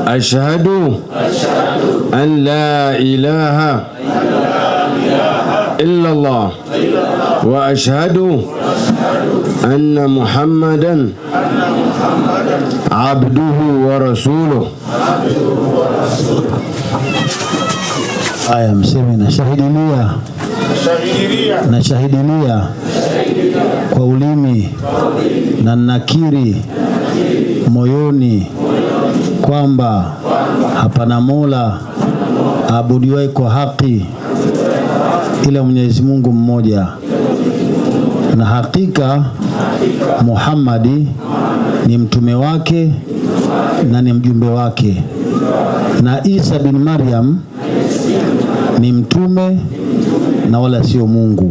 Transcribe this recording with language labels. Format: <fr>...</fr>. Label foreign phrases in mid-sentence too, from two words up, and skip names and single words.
<ar>أشهد أن لا إله إلا الله وأشهد أن محمدا عبده ورسوله.</ar> <sw>Aya, mseme nashahidilia kwa ulimi na nakiri moyoni kwamba hapana Mola aabudiwaye kwa haki ila Mwenyezi Mungu mmoja, na hakika Muhammadi ni mtume wake na ni mjumbe wake, na Isa bin Maryam ni mtume na wala sio Mungu.</sw>